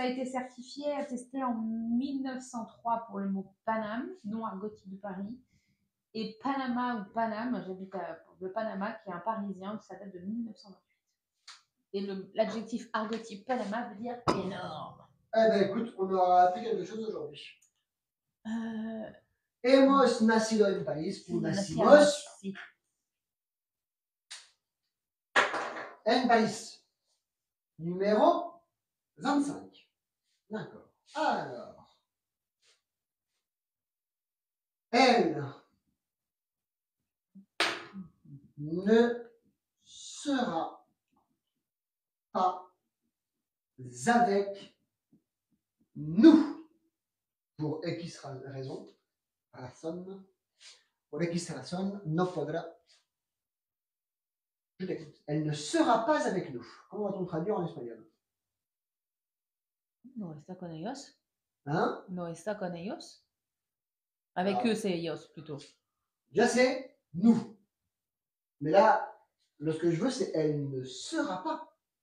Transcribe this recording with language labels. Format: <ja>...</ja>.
<fr>été certifié, attesté en 1903 pour le mot Paname, nom argotique de Paris. Et Panama ou Paname, j'habite le Panama, qui est un Parisien, ça date de 1928. Et l'adjectif argotique Panama veut dire énorme. Eh ben écoute, on aura appris quelque chose aujourd'hui.</fr> <es>Hemos nacido en París, ou nacimos Si.</es> <fr>en Paris. Numéro 25. D'accord. Alors. Elle ne sera pas avec nous. Pour X raison,</fr> <es>por X razón, no podrá.</es> <fr>Je t'écoute. Elle ne sera pas avec nous. Comment va-t-on traduire en espagnol?</fr> <es>No está con ellos.</es> <fr>Hein?</fr> <es>No está con ellos.</es> <fr>Avec Alors, eux, c'est</fr> <es>ellos</es> <fr>plutôt. déjà c'est nous. Mais là, ce que je veux, c'est elle ne sera pas.</fr>